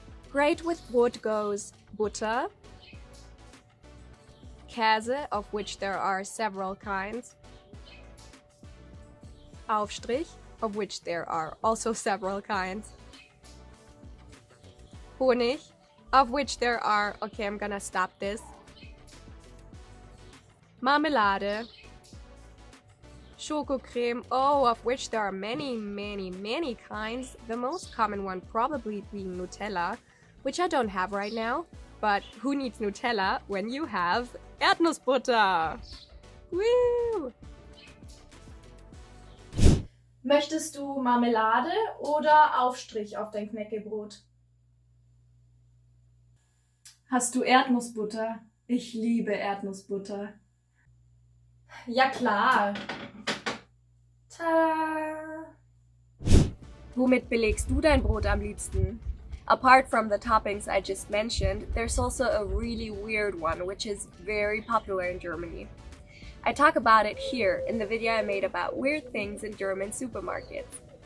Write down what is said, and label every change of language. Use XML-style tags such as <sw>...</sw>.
<en>Great with Brot goes Butter, Käse, of which there are several kinds, Aufstrich, of which there are also several kinds, Honig, of which there are, okay, I'm gonna stop this, Marmelade, Schokocreme, oh, of which there are many kinds. The most common one probably being Nutella, which I don't have right now. But who needs Nutella when you have Erdnussbutter? Woo!</en> <de>Möchtest du Marmelade oder Aufstrich auf dein Knäckebrot? Hast du Erdnussbutter? Ich liebe Erdnussbutter. Ja klar. Tada! Womit belegst du dein Brot am liebsten?</de> <en>Apart from the toppings I just mentioned, there's also a really weird one which is very popular in Germany. I talk about it here in the video I made about weird things in German supermarkets.</en>